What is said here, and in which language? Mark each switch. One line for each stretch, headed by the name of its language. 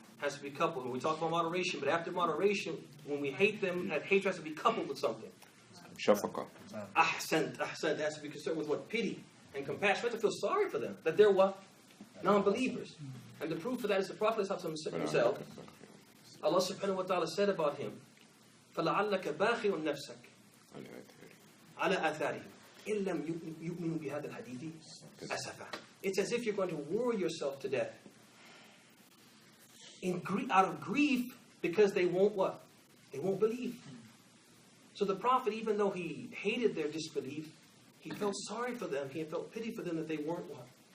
English: Has to be coupled. When we talk about moderation, but after moderation, when we hate them, that hatred has to be coupled with something.
Arabic: Shafaqa. Ahsant.
English: It has to be concerned with what? Pity and compassion. We have to feel sorry for them. That they're what? Non-believers. And the proof for that is the Prophet himself. Allah subhanahu wa ta'ala said about him,
Arabic: فَلَعَلَّكَ بَاخِرٌ نَفْسَكَ عَلَى آثَارِهِمْ إِن لَمْ يُؤْمِنُوا بِهَذَا الْحَدِيثِ أَسَفًا.
English: It's as if you're going to worry yourself to death. Out of grief, because they won't what? They won't believe. So the Prophet, even though he hated their disbelief, he felt sorry for them. He felt pity for them that they weren't what?